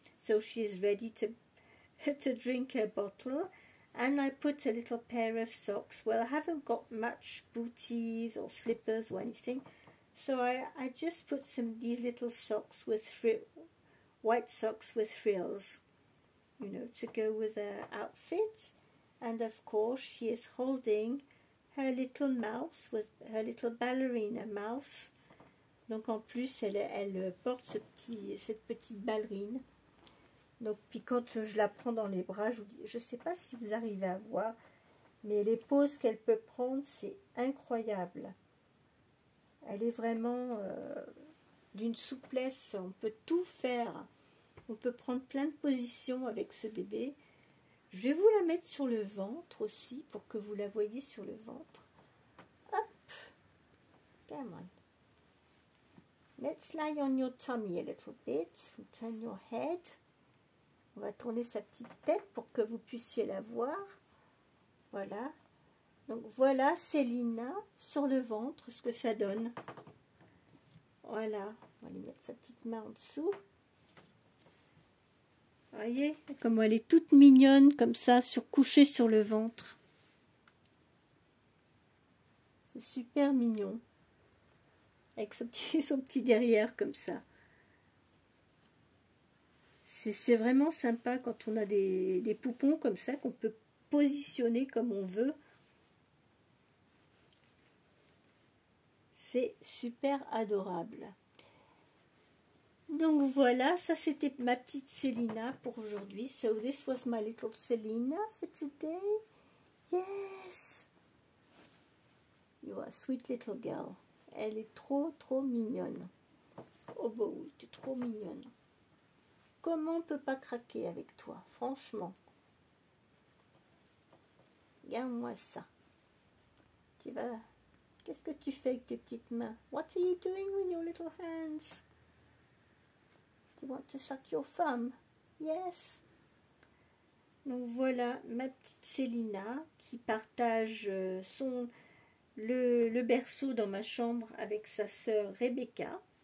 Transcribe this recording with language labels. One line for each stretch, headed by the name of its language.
English: So she is ready to drink her bottle. And I put a little pair of socks. Well, I haven't got much booties or slippers or anything. So I just put these little socks with white socks with frills, you know, to go with her outfit. And of course, she is holding her little mouse, with her little ballerina mouse.
French: Donc en plus, elle porte cette petite ballerine. Donc puis quand je la prends dans les bras, je ne sais pas si vous arrivez à voir, mais les poses qu'elle peut prendre, c'est incroyable. Elle est vraiment d'une souplesse, on peut tout faire. On peut prendre plein de positions avec ce bébé. Je vais vous la mettre sur le ventre aussi, pour que vous la voyez sur le ventre.
English: Hop, come on. Let's lie on your tummy a little bit. Turn your head.
French: On va tourner sa petite tête pour que vous puissiez la voir. Voilà. Donc voilà Célina sur le ventre, ce que ça donne. Voilà. On va lui mettre sa petite main en dessous. Vous voyez comme elle est toute mignonne comme ça, couchée sur le ventre. C'est super mignon. Avec son petit derrière comme ça. C'est vraiment sympa quand on a des poupons comme ça qu'on peut positionner comme on veut. C'est super adorable. Donc voilà, ça c'était ma petite Célina pour aujourd'hui.
English: So this was my little Célina for today. Yes! You are a sweet little girl.
French: Elle est trop mignonne. Oh bah oui, tu es trop mignonne. Comment on peut pas craquer avec toi, franchement? Regarde-moi ça. Tu vas... Qu'est-ce que tu fais avec tes petites mains?
English: What are you doing with your little hands? You want to suck your thumb? Yes.
French: Donc voilà ma petite Célina qui partage le berceau dans ma chambre avec sa sœur Rebecca.